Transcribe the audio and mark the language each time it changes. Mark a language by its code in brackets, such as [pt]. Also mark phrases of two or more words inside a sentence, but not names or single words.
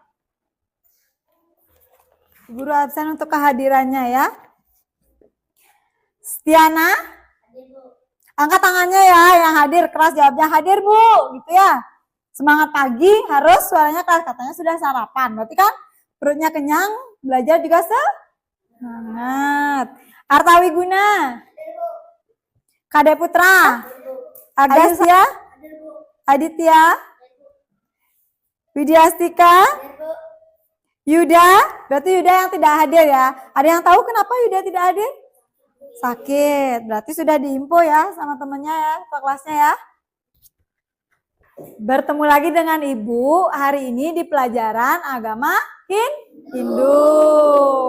[id] Bu Guru absen untuk kehadirannya ya. Stiana? Angkat tangannya ya yang hadir, keras jawabnya hadir Bu, gitu ya. Semangat pagi harus suaranya keras, katanya sudah sarapan. Berarti kan perutnya kenyang, belajar juga semangat. Artawi Guna, Kade Putra, Agasya, Aditya, Widyastika, Yuda. Berarti Yuda yang tidak hadir ya. Ada yang tahu kenapa Yuda tidak hadir? Sakit, berarti sudah diinfo ya sama temennya ya, ketua kelasnya ya. Bertemu lagi dengan Ibu hari ini di pelajaran agama Hindu.